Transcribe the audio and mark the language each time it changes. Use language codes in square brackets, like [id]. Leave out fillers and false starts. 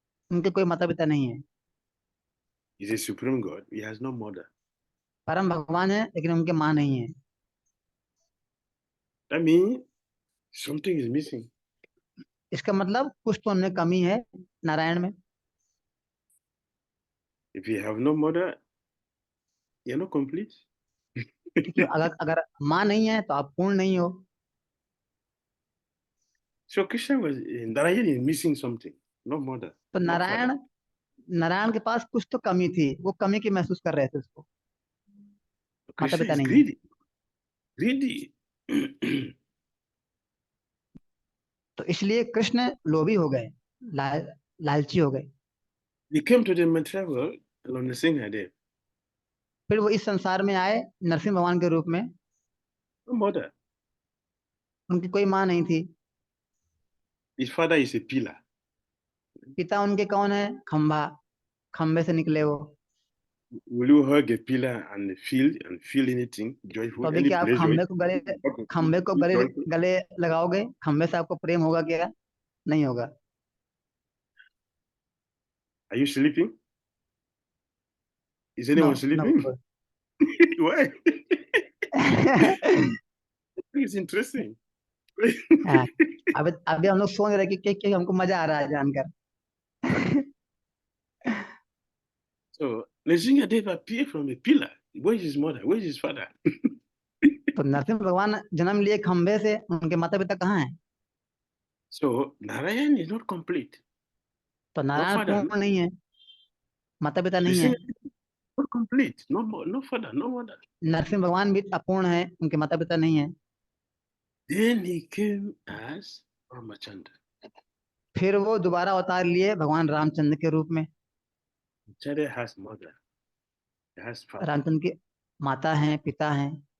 [hi] उनके कोई माता पिता नहीं है। [en] He's a supreme God. He has no mother. [hi] परम भगवान है लेकिन उनके माँ नहीं है। [en] That means something is missing. [hi] इसका मतलब कुछ तो उनमें कमी है नारायण में। [en] If you have no mother, you're not complete. [hi] क्योंकि अगर माँ नहीं है तो आप पूर्ण नहीं हो। [en] So Krishna Narayan is missing something. No mother. [hi] तो [en] No father. [hi] नारायण के पास कुछ तो कमी थी, वो कमी की महसूस कर रहे थे उसको। माता [en] Krishna [hi] पिता [en] is [hi] नहीं है। [en] greedy. Greedy. [hi] तो इसलिए कृष्ण लोभी हो गए, लालची हो गए। [en] He came to the material world on the Nrsimhadev. [hi] फिर वो इस संसार में आए नरसिंह भगवान के रूप में। [en] No mother. [hi] उनकी कोई माँ नहीं थी। [en] His father is a pillar. [hi] पिता उनके कौन है? खंभा, खंबे से निकले वो। [en] Will you hug a pillar and feel anything joyful? [hi] तो अभी [en] Any [hi] क्या आप [en] pleasure? [hi] खंबे को गले लगाओगे? खंबे से आपको प्रेम होगा क्या? नहीं होगा। [en] Are you sleeping? Is anyone sleeping? Why? It's interesting. [hi] अभी हम लोग सोच रहे कि हमको मजा आ रहा है जानकर। [en] So Nrsimhadev appeared from a pillar. Where is his mother? Where is his father? [hi] तो नरसिंह भगवान जन्म लिए खंबे से, उनके माता पिता कहाँ हैं? [en] So Narayan is not complete. [hi] तो [en] No [hi] नारायण [en] father, no. [hi] पूर्ण नहीं है, माता पिता नहीं है। [en] Nrsimha is not complete. No, no father, no mother. [hi] Narasimha भगवान भी अपूर्ण है, उनके माता पिता नहीं है। [en] Then he came as Ramachandra. [hi] फिर वो दोबारा अवतार लिए भगवान रामचंद्र के रूप में। [en] Acharya has mother, he has father. [hi] Ramchandra की माता हैं, पिता हैं।